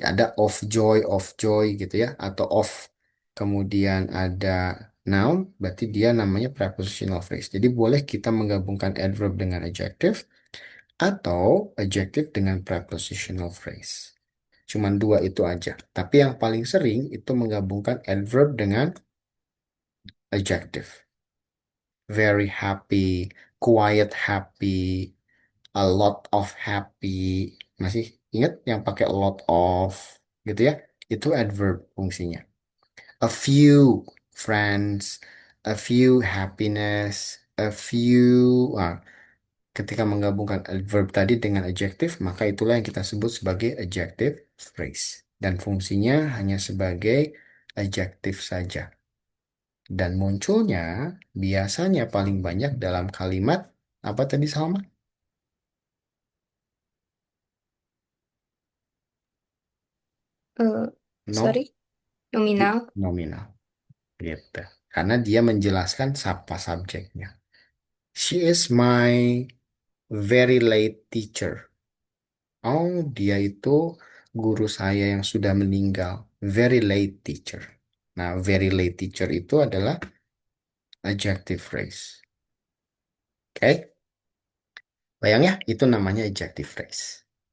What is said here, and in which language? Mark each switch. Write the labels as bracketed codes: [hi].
[id] Ada of joy gitu ya, atau of kemudian ada noun, berarti dia namanya prepositional phrase. Jadi boleh kita menggabungkan adverb dengan adjective atau adjective dengan prepositional phrase. Cuman dua itu aja. Tapi yang paling sering itu menggabungkan adverb dengan adjective. [en] Very happy, quiet happy, a lot of happy. [id] Masih ingat yang pakai a lot of gitu ya? Itu adverb fungsinya. [en] A few friends, a few happiness, a few. [id] Ketika menggabungkan adverb tadi dengan adjective, maka itulah yang kita sebut sebagai adjective phrase. Dan fungsinya hanya sebagai adjective saja. Dan munculnya biasanya paling banyak dalam kalimat apa tadi Salma? Eh, [en] No, sorry, nominal. [id] nominal. Gitu. Karena dia menjelaskan siapa subjeknya. [en] She is my very late teacher. [id] Oh, dia itu guru saya yang sudah meninggal. [en] Very late teacher. Nah, very late teacher [id] itu adalah [en] adjective phrase. Oke? [id] Bayang ya, itu namanya adjective phrase.